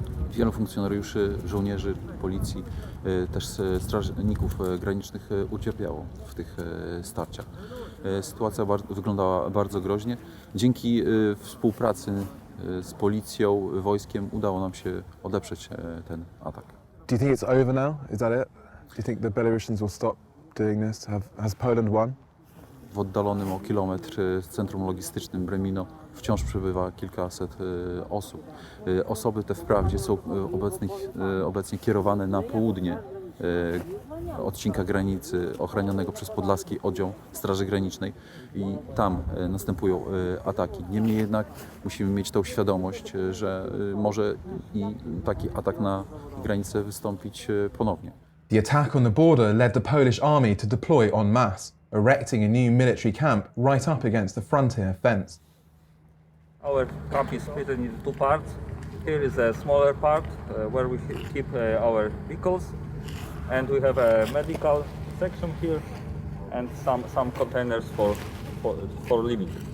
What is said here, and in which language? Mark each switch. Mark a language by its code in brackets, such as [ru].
[pl] Wielu funkcjonariuszy, żołnierzy, policji, też strażników granicznych ucierpiało w tych starciach. Sytuacja wyglądała bardzo groźnie. Dzięki współpracy z policją, wojskiem udało nam się odeprzeć ten atak. [en] Do you think it's over now? Is that it? Do you think the Belarusians will stop doing this? Has Poland won? [pl] W oddalonym o kilometr centrum logistycznym Bremino wciąż przebywa kilkaset osób. Osoby te wprawdzie są obecnie kierowane na południe odcinka granicy ochronionego przez podlaski oddział Straży Granicznej i tam następują ataki. Niemniej jednak musimy mieć tą świadomość, że może i taki atak na granicę wystąpić ponownie. [en] The attack on the border led the Polish army to deploy en masse, erecting a new military camp right up against the frontier fence. Our camp is split into two parts. Here is a smaller part where we keep our vehicles, and we have a medical section here and some containers for living.